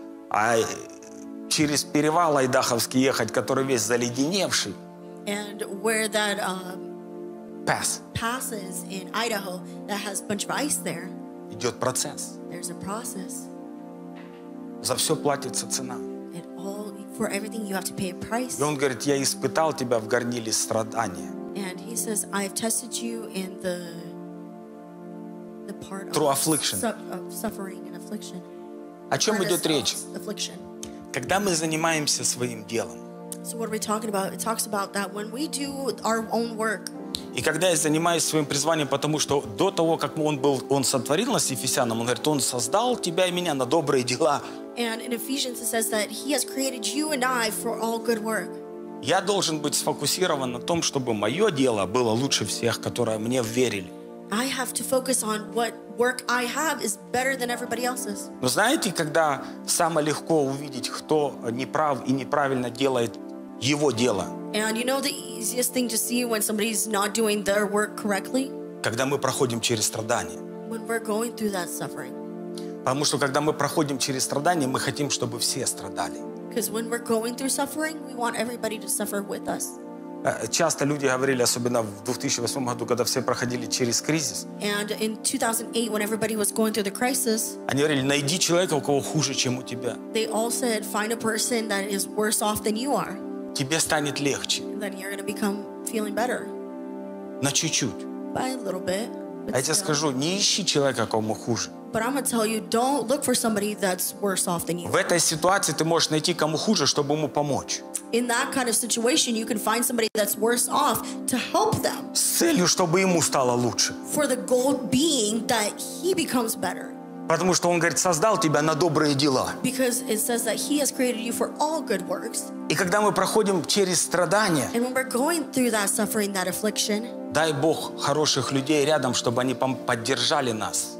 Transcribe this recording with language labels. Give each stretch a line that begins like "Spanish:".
Russian: А через перевал Айдаховский ехать, который весь заледеневший?
English: And where that pass. Passes in Idaho that has a bunch of ice there.
Russian: Идет процесс.
English: There's a process.
Russian: За все платится цена.
English: All, for everything you have to pay a price.
Russian: И он говорит, я испытал тебя в горниле страдания.
English: And he says, I have tested you in the part through of affliction. Suffering and affliction.
Russian: О чем идет речь?
English: Affliction.
Russian: Когда мы занимаемся своим делом.
English: So what are we talking about? It talks about that when we do our own work.
Russian: И когда я занимаюсь своим призванием, потому что до того, как он был, он сотворил нас, Ефесянам, он говорит, он создал тебя и меня на добрые дела.
English: And in Ephesians it says that he has created you and I for all good work.
Russian: Я должен быть сфокусирован на том, чтобы мое дело было лучше всех, которые мне верили.
English: I have to focus on what work I have is better than everybody else's.
Russian: Но знаете, когда самое легко увидеть, кто неправ и неправильно делает его дело?
English: And you know the easiest thing to see when somebody's not doing their work correctly?
Russian: Когда мы проходим через страдания.
English: When we're going through that suffering.
Russian: Потому что когда мы проходим через страдания, мы хотим, чтобы все страдали.
English: Because when we're going through suffering, we want everybody to suffer with us.
Russian: Часто люди говорили, особенно в 2008 году, когда все проходили через кризис.
English: And in 2008, when everybody was going through the crisis,
Russian: они говорили, найди человека, у кого хуже, чем у тебя.
English: They all said, find a person that is worse off than you are.
Russian: Тебе станет легче.
English: And then you're going to become feeling better.
Russian: На чуть-чуть.
English: By a little bit.
Russian: Я тебе скажу, не ищи человека, кому хуже.
English: But I'm going to tell you, don't look for somebody that's worse off than you.
Russian: В этой ситуации ты можешь найти кому хуже, чтобы ему помочь.
English: In that kind of situation, you can find somebody that's worse off to help them.
Russian: С целью, чтобы ему стало лучше.
English: For the goal being that he becomes better.
Russian: Потому что он говорит, создал тебя на добрые дела.
English: Because it says that he has created you for all good works.
Russian: И когда мы проходим через страдания.
English: And when we're going through that suffering, that affliction.
Russian: Дай Бог хороших людей рядом, чтобы они поддержали нас.